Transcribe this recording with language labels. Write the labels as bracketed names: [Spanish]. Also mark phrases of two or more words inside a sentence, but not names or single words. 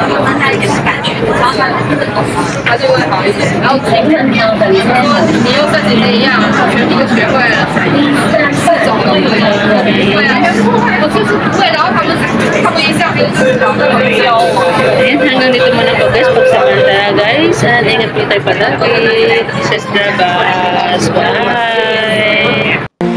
[Chinese] 慢慢一点的感觉，然后它就会好一点。然后请问你要的你你又跟姐姐一样，全部都学会了，4种都可以。对啊，我就是不会，然后他们一下就是教我。 [Filipino] Ayan, hanggang dito muna po guys. Pagsamantala guys. And ingat po tayo palagi. Sa Strabas. Bye!